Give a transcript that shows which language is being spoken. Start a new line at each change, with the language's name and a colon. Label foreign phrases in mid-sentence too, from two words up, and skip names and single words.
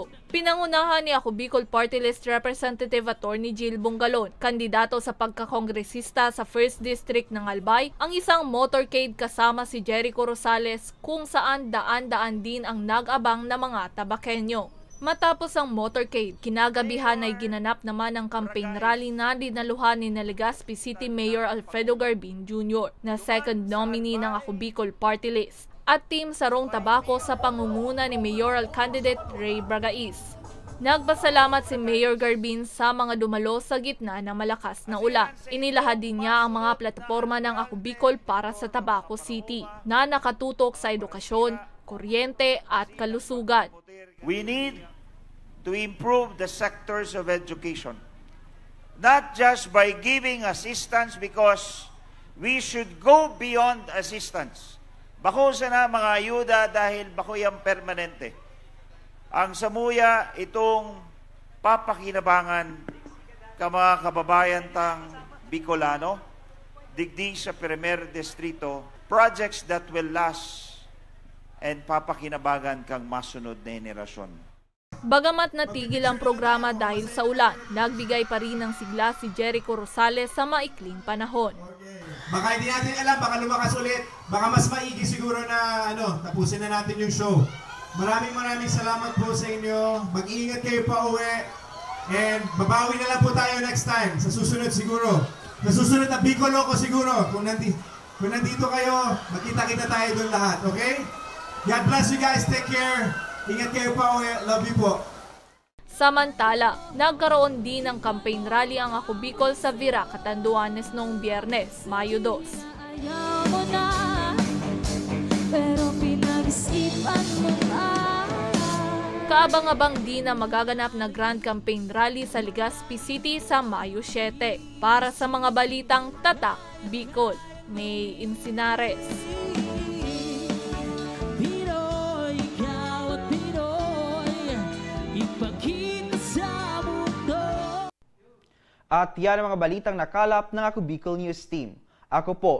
Filipino: Pinangunahan ni Ako Bicol Party List Representative Attorney Jill Bungalon, kandidato sa pagkakongresista sa 1st District ng Albay, ang isang motorcade kasama si Jericho Rosales kung saan daan-daan din ang nag-abang na mga Tabaqueño. Matapos ang motorcade, kinagabihan ay ginanap naman ang
English: campaign rally
Filipino: na dinaluhan ni Legazpi City Mayor Alfredo Garbin Jr. na
English: second nominee
Filipino: ng Ako Bicol Party List at Team Sarong Tabaco sa pangunguna ni mayoral candidate Ray Bragais. Nagpasalamat si Mayor Garbin sa mga dumalo sa gitna ng malakas na ulan. Inilahad din niya ang mga plataporma ng Ako Bicol para sa Tabaco City na nakatutok sa edukasyon, kuryente at kalusugan.
English: We need to improve the sectors of education, not just by giving assistance because we should go beyond assistance.
Bikol: Bako sana mga ayuda dahil bako yung permanente. Ang samuya itong papakinabangan ka mga kababayan tang Bicolano, digdi sa Primer Distrito,
English: projects that will last and
Bikol: papakinabangan kang masunod na henerasyon.
Filipino: Bagamat natigil ang programa dahil sa ulan, nagbigay pa rin ng sigla si Jericho Rosales sa maikling panahon. Baka hindi natin alam, baka lumakas ulit, baka mas maigi siguro na tapusin na natin yung show. Maraming salamat po sa inyo. Mag-iingat kayo pa uwi. And babawi na lang po tayo
English: next time.
Filipino: Sa susunod siguro. Sa susunod na Bicol Loco siguro. Kung nandito kayo, magkita-kita tayo doon lahat.
English: Okay? God bless you guys. Take care.
Filipino: Ingat kayo pa uwi.
English: Love you
Filipino: po. Samantala, nagkaroon din ng
English: campaign rally
Filipino: ang Ako Bicol sa Vera Catanduanes noong Biyernes, Mayo 2. Kaabang-abang din na magaganap na
English: grand campaign rally
Filipino: sa Legazpi City sa Mayo 7. Para sa mga balitang Tatak, Bicol, May Insinares. At yan ang mga balitang nakalap ng Ako Bicol News Team.